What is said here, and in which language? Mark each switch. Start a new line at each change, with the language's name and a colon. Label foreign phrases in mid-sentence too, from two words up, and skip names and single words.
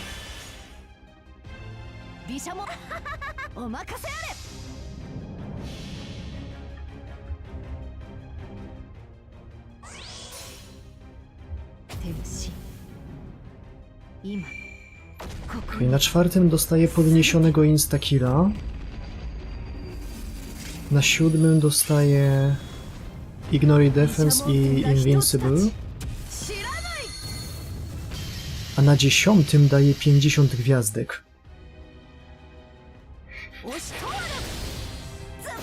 Japanese: 毘沙門お任せあれ。天使今ここ
Polish: Okej, na 4 dostaję podniesionego instakilla. Na 7 dostaję
English: Ignore Defense
Polish: i Invincible.
Japanese: 知らない。
Polish: A na 10 daję 50 gwiazdek.
Japanese: 押し通る。ズバーン。